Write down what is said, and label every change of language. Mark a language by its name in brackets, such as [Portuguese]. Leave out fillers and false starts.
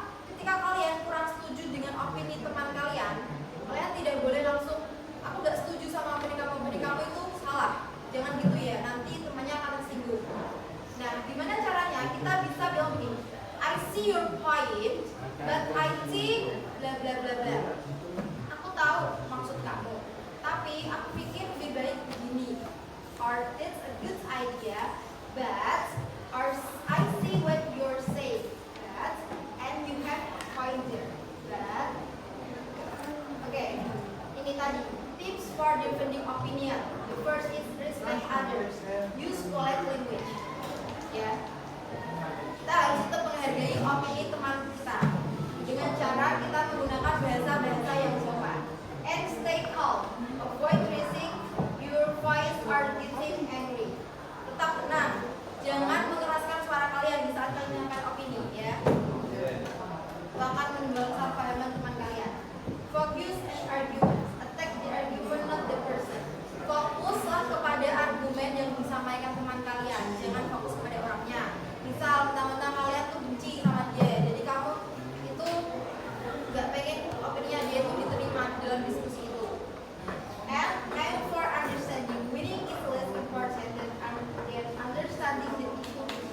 [Indonesian] Ketika kalian kurang setuju dengan opini teman kalian, kalian tidak boleh langsung, aku gak setuju sama opini kamu itu salah. Jangan gitu ya, nanti temannya akan tersinggung. Nah, gimana caranya? Kita bisa bilang begini, [English] I see your point, but I think bla bla bla bla. [Indonesian] Aku tahu maksud kamu, tapi aku pikir lebih baik begini. [English] Or it's a good idea, but or I see what you're saying, but and you have a point there. But okay, [Indonesian] ini tadi [English] tips for defending opinion. The first is respect others. Use polite language. [Indonesian] Ya, kita harus tetap menghargai opini teman kita dengan cara kita menggunakan bahasa-bahasa yang sopan. [English] And stay calm. Avoid raising your voice or getting angry. [Indonesian] Tetap tenang. Jangan mengeraskan suara kalian di saat kalian menyampaikan opini ya. Itu akan menimbulkan kesalahpahaman teman kalian. [English] Focus and arguments. Attack the argument, not the person. [Indonesian] Fokuslah kepada argumen yang disampaikan teman kalian. Jangan fokus kepada orangnya. Misal mentang-mentang kalian tuh benci sama dia, jadi kamu itu nggak pengen opininya dia itu diterima dalam diskusi itu. [English] And aim for understanding. Winning is less important than understanding the issue.